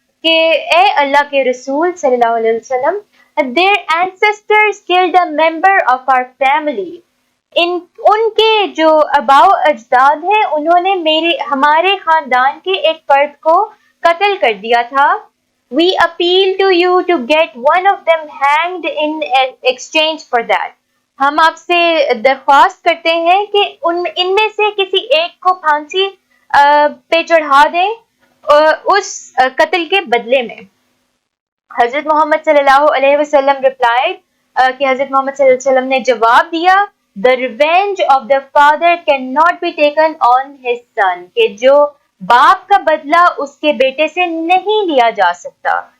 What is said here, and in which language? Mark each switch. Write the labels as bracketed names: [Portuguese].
[Urdu] کہ اے اللہ کے رسول [English] صلی اللہ علیہ وسلم, their ancestors killed a member of our family. [Urdu] ان کے جو آباء و اجداد ہیں انہوں نے ہمارے خاندان کے ایک فرد کو قتل کر دیا تھا. [English] We appeal to you to get one of them hanged in exchange for that. [Urdu] ہم آپ سے درخواست کرتے ہیں کہ ان میں سے کسی ایک کو پھانسی پہ چڑھا دیں اس قتل کے بدلے میں. حضرت محمد صلی اللہ علیہ وسلم replied کہ حضرت محمد صلی اللہ علیہ وسلم نے جواب دیا, [English] the revenge of the father cannot be taken on his son, [Urdu] کہ جو باپ کا بدلہ اس کے بیٹے سے نہیں لیا جا سکتا.